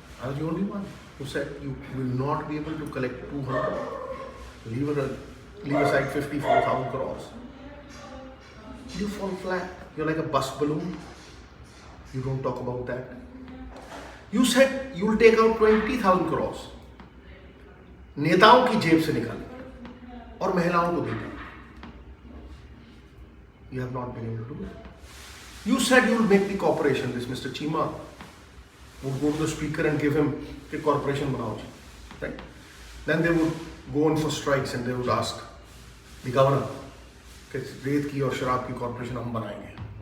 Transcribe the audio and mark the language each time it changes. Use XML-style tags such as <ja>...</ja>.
<en>I was the only one who said you will not be able to collect 200, leave aside 54,000 crores. You fall flat. You're like a bus balloon. You don't talk about that. You said you will take out 20,000 crores.</en> <hi>नेताओं की जेब से निकाले और महिलाओं को देते.</hi> <en>You have not been able to do it. You said you will make the corporation, this Mr. Chima would go to the speaker and give him the corporation</en> <hi>banao ji,</hi> <en>right? Then they would go in for strikes and they would ask the governor</en> <hi>कि रेत की और शराब की corporation हम बनाएंगे.</hi>